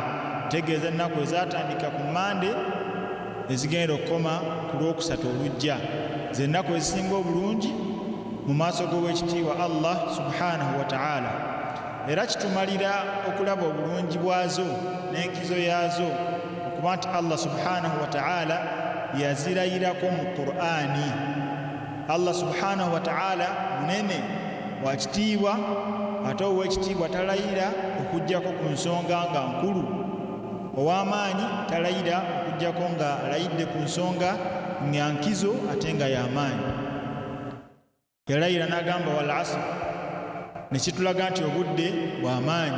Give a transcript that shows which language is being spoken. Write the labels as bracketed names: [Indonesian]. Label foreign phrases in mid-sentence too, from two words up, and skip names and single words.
[Ganda] Tegeeza ennaku ezatandika ku Mande ezigenda okukoma ku Lwokusatu olujja, ze nnaku ezisinga obulungi mu maaso g'owekitiibwa [Arabic] الله سبحانه وتعالى. [Ganda] Era kitumalira okulaba obulungi bwazo n'enkizo yaazo okuba nti [Arabic] الله سبحانه وتعالى [Ganda] yazirayirako mu Qur'ani. [Arabic] الله سبحانه وتعالى [Ganda] munene wa kitiibwa, ate ow'ekitiibwa talayira okuggyako ku nsonga nga nkulu, ow'amaanyi talayira okuggyako nga alayidde ku nsonga nga nkizo ate nga y'amaanyi. Yalayira n'agamba [Arabic] والعصر, [Ganda] ne kitulaga nti obudde bw'amaanyi.